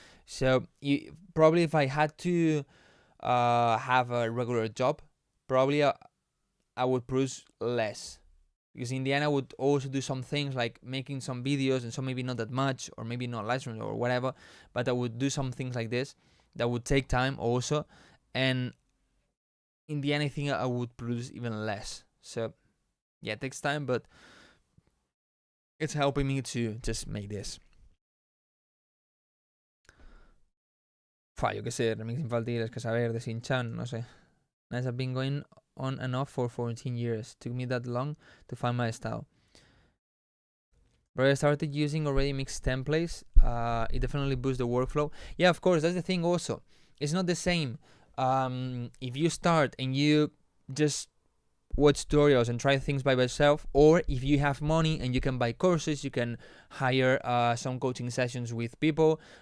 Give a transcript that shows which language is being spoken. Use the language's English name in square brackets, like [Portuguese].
[English] So probably if I had to have a regular job, probably I would produce less, because in the end I would also do some things like making some videos, and so maybe not that much, or maybe not live streams or whatever, but I would do some things like this that would take time also, and in the end I think I would produce even less. So yeah, it takes time, but it's helping me to just make this. [Spanish] Yo qué sé, remix infantiles, que saber, de Shin-Chan, no sé. [English] Nice, I've been going on and off for 14 years. Took me that long to find my style. But I started using already mixed templates. It definitely boosts the workflow. Yeah, of course, that's the thing also. It's not the same. If you start and you just watch tutorials and try things by yourself, or if you have money and you can buy courses, you can hire some coaching sessions with people.